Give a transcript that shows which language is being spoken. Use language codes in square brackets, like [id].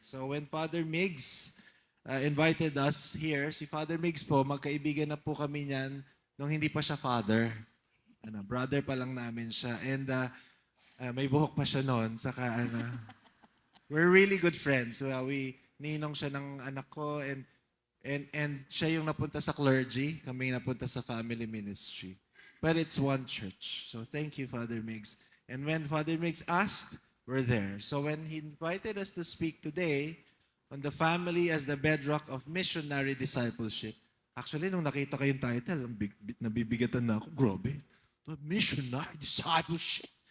[en] So when Father Migs invited us here, [tl] si Father Migs po, magkaibigan na po kami niyan nung hindi pa siya father. Brother pa lang namin siya. And may buhok pa siya noon. [en] Saka, we're really good friends. [tl] Ninong siya ng anak ko, and siya yung napunta sa clergy, kami napunta sa family ministry. [en] But it's one church. So thank you, Father Migs. And when Father Migs asked, we're there. So when he invited us to speak today on the family as the bedrock of missionary discipleship, actually, [tl] nung nakita ko yung title, nabibigatan na ako. Grabe. [en] Missionary discipleship.